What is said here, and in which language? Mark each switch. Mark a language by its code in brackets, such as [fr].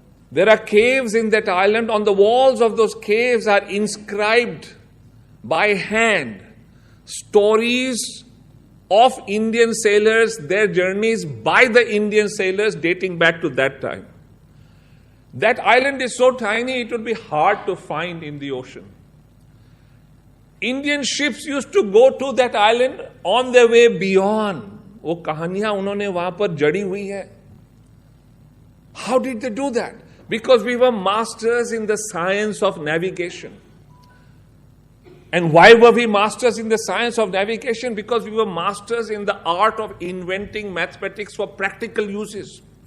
[en] There are caves in that island. On the walls of those caves are inscribed by hand stories of Indian sailors, their journeys by the Indian sailors dating back to that time. That island is so tiny, it would be hard to find in the ocean. Indian ships used to go to that island on their way beyond. [hi] वो कहानियां उन्होंने वहां पर जड़ी हुई है. [en] How did they do that? Because we were masters in the science of navigation. And why were we masters in the science of navigation? Because we were masters in the art of inventing mathematics for practical uses.